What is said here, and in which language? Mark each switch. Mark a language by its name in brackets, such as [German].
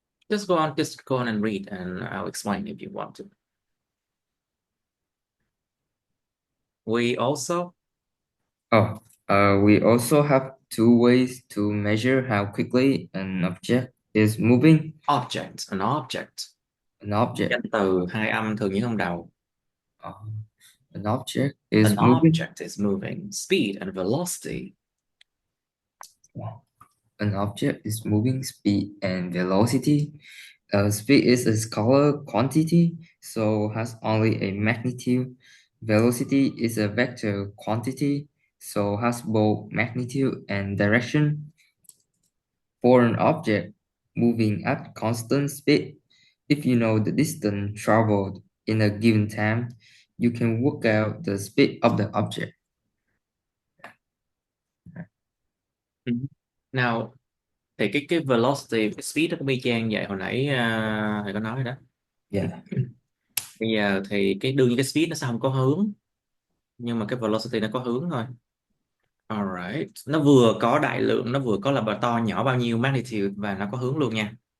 [English] Just go on and read, and I'll explain if you want to. We also We also have two ways to measure how quickly an object is moving. object, an object. An object, [Vietnamese] Danh từ hai âm thường những âm đầu. [English] uh, an object An is moving. object is moving. Speed and velocity. An object is moving speed and velocity. Speed is a scalar quantity, so has only a magnitude. Velocity is a vector quantity, so has both magnitude and direction. For an object moving at constant speed, if you know the distance traveled in a given time, you can work out the speed of the object. [Vietnamese] Ừ. Nào, thì cái velocity, cái speed nó có y chang vậy hồi nãy thầy có nói đó. [English] Yeah. [Vietnamese] Bây giờ thì cái đương nhiên cái speed nó sẽ không có hướng, nhưng mà cái velocity nó có hướng thôi. [English] Alright, [Vietnamese] nó vừa có đại lượng, nó vừa có là to nhỏ bao nhiêu magnitude, và nó có hướng luôn nha.